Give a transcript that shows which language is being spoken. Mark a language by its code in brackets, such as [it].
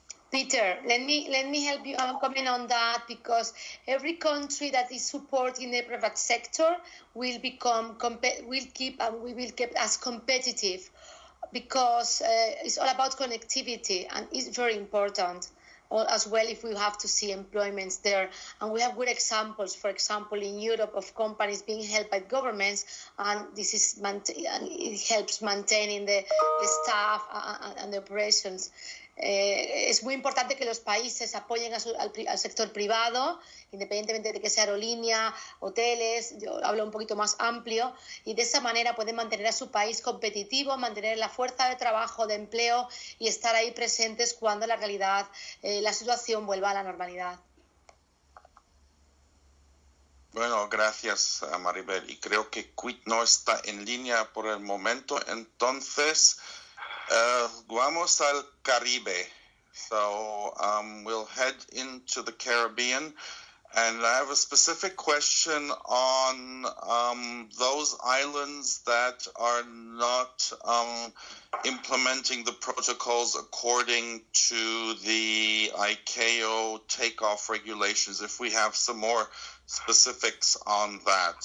[en] Peter, let me help you comment on that, because every country that is supporting the private sector will keep us competitive, because it's all about connectivity, and it's very important as well if we have to see employments there. And we have good examples, for example, in Europe, of companies being helped by governments, and it helps maintaining the staff and the operations. [es] Es muy importante que los países apoyen al sector privado, independientemente de que sea aerolínea, hoteles, yo hablo un poquito más amplio, y de esa manera pueden mantener a su país competitivo, mantener la fuerza de trabajo, de empleo, y estar ahí presentes cuando la realidad, la situación vuelva a la normalidad. Bueno, gracias, Maribel. Y creo que Quit no está en línea por el momento, entonces vamos al Caribe. [en] So we'll head into the Caribbean, and I have a specific question on those islands that are not implementing the protocols according to the ICAO takeoff regulations, if we have some more specifics on that.